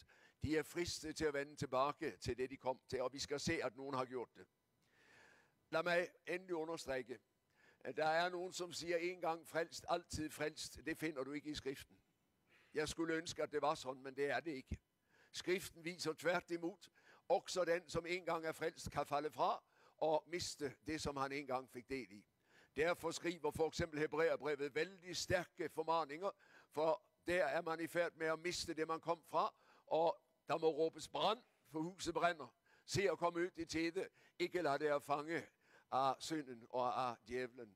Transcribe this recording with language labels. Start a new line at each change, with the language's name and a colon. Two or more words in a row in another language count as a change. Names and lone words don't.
Norwegian: De er fristet til å vende tilbake til det de kom til, og vi skal se at noen har gjort det. La meg endelig understreke. Det er noen som sier en gang frelst, alltid frelst. Det finner du ikke i Skriften. Jeg skulle ønske at det var sånn, men det er det ikke. Skriften viser tvert imot
Danish: Også den, som en gang er frelst, kan falde fra og miste det, som han en gang fik del i. Derfor skriver for eksempel Hebræerbrevet vældig stærke formaninger, for der er man i færd med at miste det, man kom fra, og der må råbes brand, for huset brænder. Se at komme ud i tide, ikke lad det fange af synden og af djævlen.